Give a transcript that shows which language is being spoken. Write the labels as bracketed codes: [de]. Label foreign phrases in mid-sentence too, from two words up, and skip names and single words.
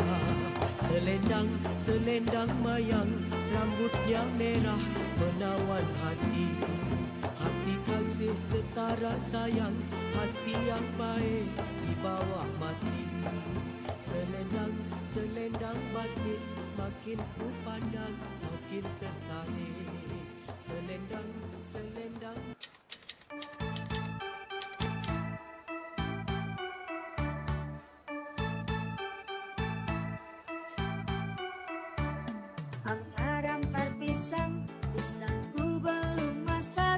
[id] Selendang mayang, rambutnya merah menawan hati. Hati kasih setara sayang, hati yang baik dibawa mati. Selendang batik, makin ku pandang makin tertarik. Selendang [bjn] Ampar pisang ku belum masak.